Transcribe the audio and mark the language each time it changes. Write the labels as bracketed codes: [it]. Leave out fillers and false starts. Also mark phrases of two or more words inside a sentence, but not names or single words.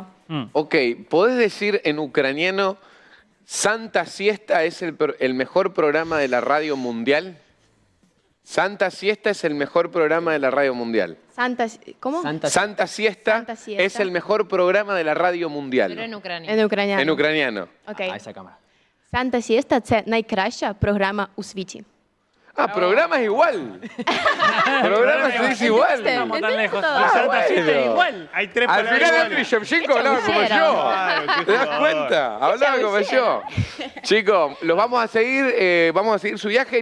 [es] Ok, ¿podés decir en ucraniano Santa Siesta es el mejor programa de la radio mundial? Santa Siesta es el mejor programa de la radio mundial. ¿Cómo? Santa Santa Siesta Santa Siesta. es el mejor programa de la radio mundial. Pero en Ucrania. En ucraniano. En ucraniano. Ok. A esa cámara. Santa Siesta – [uk] це найкраща програма у світі. [es] Ah, programa es igual. Programa se dice igual. ¿Entendiste? Estamos tan lejos. todo. La Santa Siesta bueno. es igual. Hay tres Al palabras final iguales. Andriy Shevchenko hablaba como yo. Claro, qué ¿Te das jugador. cuenta? Hablaba como yo. Chicos, los vamos a seguir su viaje.